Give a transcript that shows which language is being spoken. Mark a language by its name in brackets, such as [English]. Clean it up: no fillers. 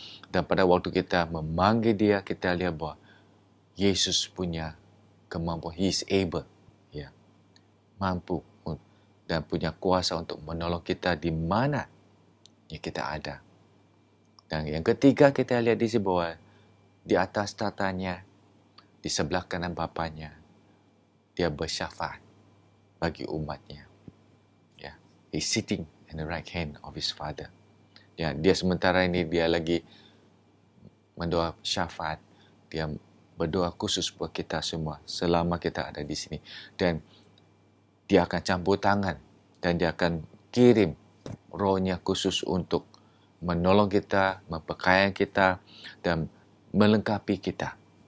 [Indonesian] Dan pada waktu kita memanggil dia, kita lihat bahwa Yesus punya kemampuan, [English] He is able, [Indonesian] mampu dan punya kuasa untuk menolong kita di mana kita ada. Dan yang ketiga kita lihat di sini bahwa di atas tatanya, di sebelah kanan Bapanya, dia bersyafaat bagi umatnya. [English] He's sitting in the right hand of his Father. [Indonesian] Dia sementara ini dia lagi mendoa syafaat. Dia berdoa khusus buat kita semua selama kita ada di sini. Dan dia akan campur tangan dan dia akan kirim rohnya khusus untuk menolong kita, memperkaya kita, dan melengkapi kita.